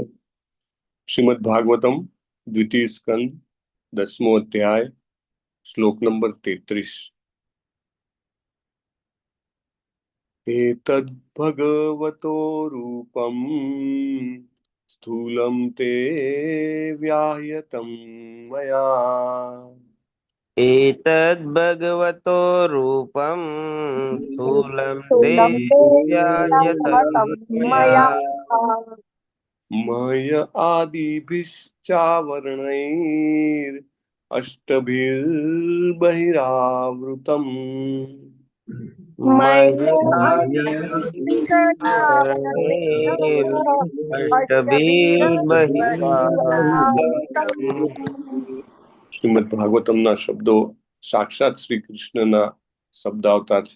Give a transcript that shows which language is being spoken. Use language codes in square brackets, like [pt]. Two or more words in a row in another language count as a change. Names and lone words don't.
[gu] શ્રીમદ ભાગવતમ દ્વિતીય સ્કંદ 10મો અધ્યાય શ્લોક નંબર 33. [sa] એતદ ભગવતો રૂપમ સ્થૂલમ તે વ્યાહ્યતમ મયા. एतद् भगवतो रूपं स्थूलं ते व्याह्यतं मया मय आदिभिश्चावरणैर् अष्टभिर्बहिरावृतम्. [gu] શ્રીમદ ભાગવતમના શબ્દો સાક્ષાત શ્રી કૃષ્ણના શબ્દ અવતાર છે.